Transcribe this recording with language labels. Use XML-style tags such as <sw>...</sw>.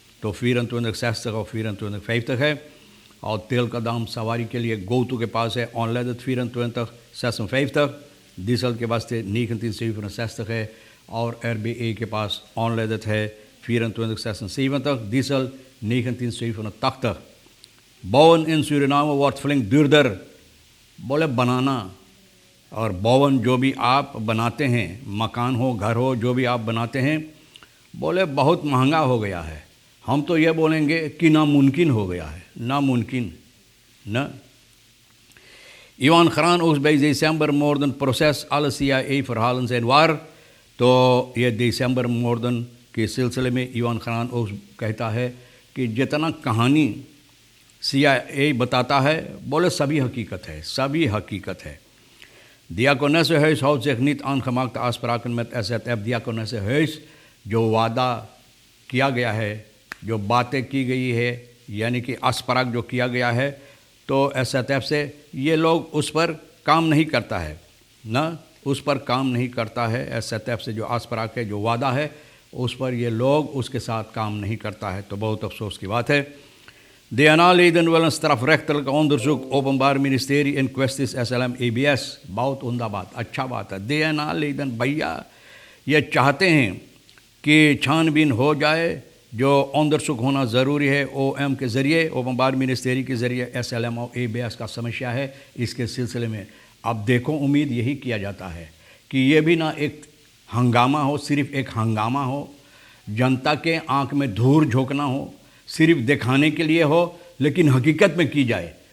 <hi>तो 24,60 और 24,50 है। और तेल का दाम सवारी के लिए गोतू के पास है ऑनलाइन 24,56, डीजल के वास्ते 19,60 है और RBA के पास ऑनलाइन है 24,76, diesel 19,87.</hi> <nl>Bouwen in Suriname wordt flink duurder.</nl> <hi>बोले बनाना और बौवन जो भी आप बनाते हैं, मकान हो, घर हो, जो भी आप बनाते हैं, बोले बहुत महंगा हो गया है। हम तो ये बोलेंगे कि नामुमकिन हो गया है, नामुमकिन न।</hi> <nl>Iwan Khan ook bij decembermoorden proces alle CIA-verhalen zijn waar।</nl> <hi>तो ये दिसंबर-मोर्दन के सिलसिले में इवान खान ओस कहता है कि जितना कहानी CIA बताता है, बोले सभी हकीकत है, सभी हकीकत है।</hi> <nl>Diakonesse Huis houdt zich niet aan gemaakte afspraken met SZF।</nl> <hi>Diakonesse Huis जो वादा किया गया है, जो बातें की गई है, यानी कि अस्पराग जो किया गया है, तो SZF से ये लोग उस पर काम नहीं करता है ना, उस पर काम नहीं करता है। SZF से जो अस्पराग है, जो वादा है, उस पर ये लोग उसके साथ काम नहीं करता है। तो बहुत अफसोस की बात है।</hi> <nl>DNA-leden willen strafrechtelijk onderzoek, openbaar ministerie in kwesties SLM-EBS।</nl> <hi>बहुत उमदा बात, अच्छा बात है। DNA-leden भैया ये चाहते हैं कि छानबीन हो जाए, जो onderzoek होना ज़रूरी है OM के ज़रिए, ओपनबार मिनिस्ट्री के ज़रिए SLM और EBS का समस्या है, इसके सिलसिले में। अब देखो, उम्मीद यही किया जाता है कि ये भी ना एक हंगामा हो, सिर्फ़ एक हंगामा हो, जनता के आंख में धूल झोंकना हो, सिर्फ दिखाने के लिए हो, लेकिन हकीकत में की जाए।</hi>